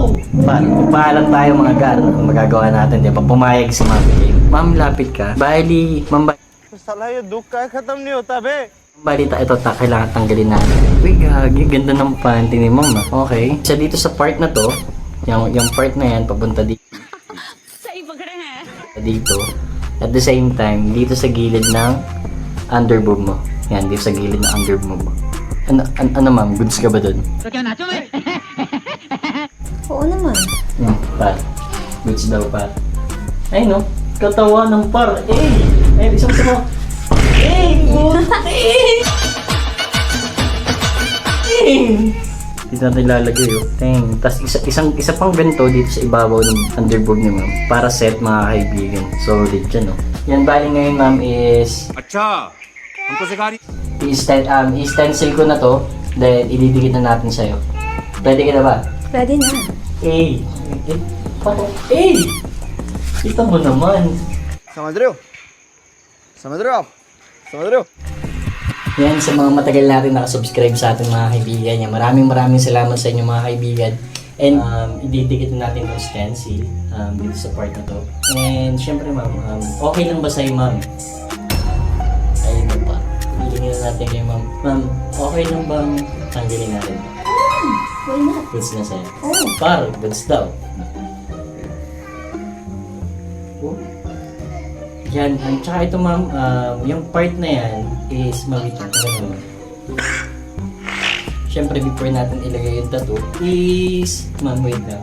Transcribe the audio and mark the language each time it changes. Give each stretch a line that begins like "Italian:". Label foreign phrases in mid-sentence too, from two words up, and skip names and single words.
Filipino: Paalam tayo mga gar. Kung magagawa natin, di ba? Pumayag si Ma'am. Okay. Ma'am, lapit ka. Bali, Ma'am,
Hindi: साला ये दुख का खत्म नहीं होता बे.
Filipino: balita ito, kailangan tanggalin natin. Uy, gagi, ganda ng panty ni Ma'am. Okay. Siya dito sa part na to, yung part na yan, papunta dito.
English: Dito. At the same time,
Filipino: dito sa gilid ng underboob mo. Yan, dito sa gilid ng underboob mo. Ano Ma'am, goods ka ba dun? Oo naman. Par. Goods daw, par. Ay, no? Katawa ng par. Ay, isang mo. Dito natin ilalagay, oh. Tapos isa pang ganito dito sa ibabaw ng underboob ni Ma'am. Para set, mga kaibigan. Solid dyan, oh. Yan, bali ngayon, Ma'am, is...
Hindi: अच्छा हमको सिखा रही.
Filipino: I-stencil ko na to. Then, ididikit na natin sa'yo. Pwede ka na ba? Pwede na. Kita mo naman.
Hindi: समझ रहे हो समझ रहे हो आप समझ रहे हो.
Filipino: Yan, sa mga matagal natin nakasubscribe sa ating mga kaibigan niya. Maraming salamat sa inyo mga kaibigan. And ididikit na natin yung stencil dito sa part na to. And syempre Ma'am, okay lang ba sa'yo Ma'am? Ayun na pa. Ilingin na natin kayo Ma'am. Ma'am, okay lang bang tanggalin natin?
English: Why not?
Filipino: Goods na sa'yo. Oo. Par, goods daw. Oh. Yan, at saka ito Ma'am, yung part na yan is mawitong naman. Siyempre before natin ilagay yung tattoo is, Ma'am, wait na.